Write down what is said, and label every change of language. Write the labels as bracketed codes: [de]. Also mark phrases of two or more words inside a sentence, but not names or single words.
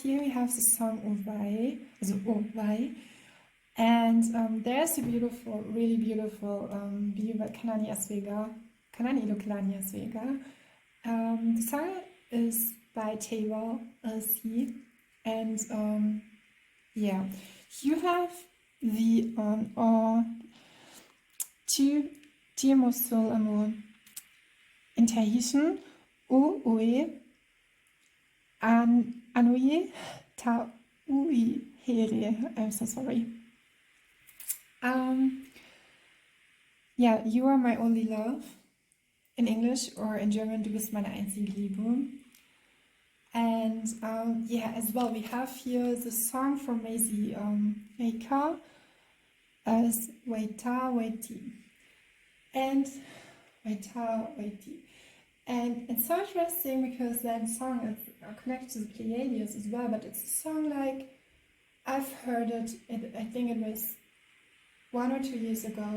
[en] Here we have the song Ovai, also Ovai. And there's a beautiful, really beautiful video by Kanani Aswega, Kanani Lokelani Aswega. The song is by TEIVA, LC. And yeah, you have the [fr] Tu mon soul amour. [en] In Tahitian, [ty] O oe anui ta ui here. [en] I'm so sorry. yeah, you are my only love in English, or in German, [de] du bist meine einzige Liebe. [en] And yeah, as well, we have here the song from Maisie Maker as Waita Waiti. And Waita Waiti. And it's so interesting because that song is connected to the Pleiades as well, but it's a song like I've heard it, I think it was 1 or 2 years ago.